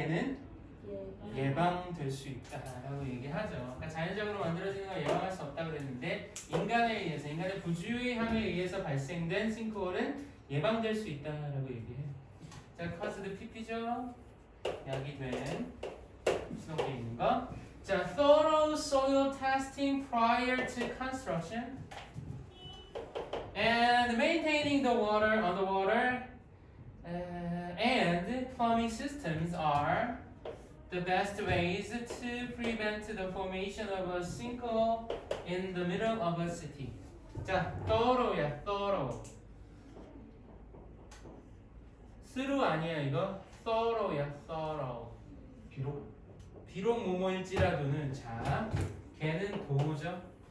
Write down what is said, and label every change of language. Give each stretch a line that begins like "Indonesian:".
Korean: 얘는 예방될 수 있다라고 얘기하죠. 그러니까 자연적으로 만들어지는 걸 예방할 수 없다고 그랬는데 인간에 의해서, 인간의 부주의함에 의해서 발생된 싱크홀은 예방될 수 있다라고 얘기해요. 자,
English: caused pp
Korean: 죠. 야기된 수동태 있는 거.
English: 자, thorough soil testing prior to construction and maintaining the water on the water and plumbing systems are the best ways to prevent the formation of a sinkhole in the middle of a city.
Korean: 자, thorough야, thorough. through 아니야 이거? thorough야, thorough. 비록 뭐뭐일지라도는 자, 걔는 도우죠.